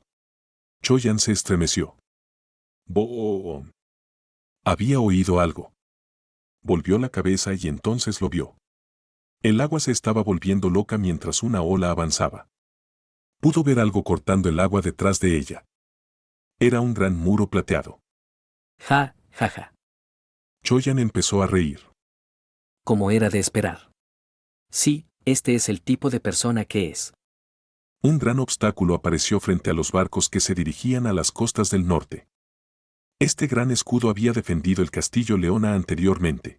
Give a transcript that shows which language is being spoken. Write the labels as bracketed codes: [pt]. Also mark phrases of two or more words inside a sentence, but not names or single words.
[es] Choyan se estremeció. ¡Boom! Había oído algo. Volvió la cabeza y entonces lo vio. El agua se estaba volviendo loca mientras una ola avanzaba. Pudo ver algo cortando el agua detrás de ella. Era un gran muro plateado. Ja, ja, ja. Choyan empezó a reír. Como era de esperar. Sí, este es el tipo de persona que es. Un gran obstáculo apareció frente a los barcos que se dirigían a las costas del norte. Este gran escudo había defendido el castillo Leona anteriormente.